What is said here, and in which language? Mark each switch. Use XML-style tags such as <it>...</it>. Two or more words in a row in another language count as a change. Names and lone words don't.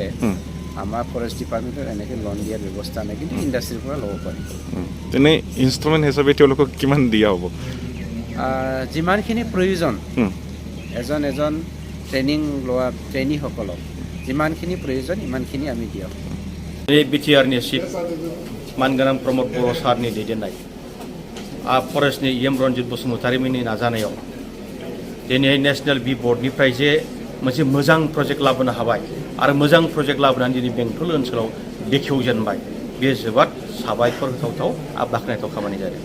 <as>আমাৰ</as> <en>forest department</en> <as>এনেকৈ লোন দিয়াৰ ব্যৱস্থা নাই, কিন্তু ইণ্ডাষ্ট্ৰীৰ পৰা ল'ব পাৰি। এনে ইনষ্টলমেণ্ট হিচাপে তেওঁলোকক কিমান দিয়া হ'ব? যিমানখিনি প্ৰয়োজন এজন ট্ৰেইনিং লোৱা ট্ৰেইনীসকলক যিমানখিনি প্ৰয়োজন ইমানখিনি আমি দিয়া। এই বিটিআরनि চিফ</as> <brx>मानगोनां प्रमद बर' सारनि दैदेननाय फरेस्टनि रन्जित बसुमतारिमोननि नाजानायाव दिनै नेशनेल बि बर्डनिफ्राय जे मोनसे मोजां प्रजेक्ट लाबोनो हाबाय आरो मोजां प्रजेक्ट लाबोनानै दिनै बेंटल ओनसोलाव बेखेवजेनबाय, बे जोबोद साबायखर होथावथाव आरो बाख्नायथाव खामानि जादों।</brx>